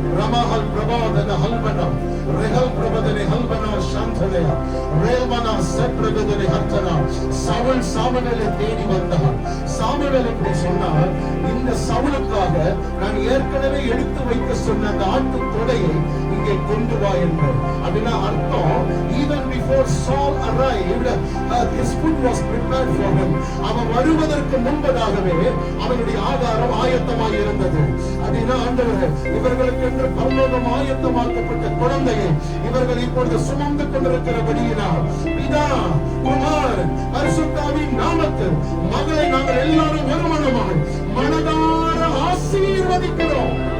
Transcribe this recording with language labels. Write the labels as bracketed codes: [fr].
[ta] ரமஹல் பிரபாதன ஹல்பனா ரெஹல் பிரபதனே ஹல்பனா சாந்தனயா ரேவனா சப்ரபதனே ஹர்த்தனா. சவுல் சாமுவேலை தேடி வந்தார். சாமுவேல் இப்படி சொன்னார், இந்த சவுலுக்காக நான் ஏற்கனவே எடுத்து வைக்க சொன்ன அந்த ஆட்டு தொடையை இங்கே கொண்டு வா என்றார். அப்படின்னா அர்த்தம், [en] even before Saul arrived, his food was prepared for him. [ta] அவன் வருவதற்கு முன்பதாகவே அவனுடைய ஆகாரம் ஆயத்தமாக இருந்தது. அப்படின்னா ஆண்டவரே, இவர்களுக்கு என்று பரலோகம் ஆயத்தமாக்கப்பட்ட குழந்தையை இவர்கள் இப்பொழுது சுமந்து கொண்டிருக்கிறபடியினால் பிதா குமாரன் பரிசுத்தாவின் நாமத்தில் மகளை நாங்கள் எல்லாரும் ஒருமனமாக மனதார ஆசீர்வதிக்கிறோம்.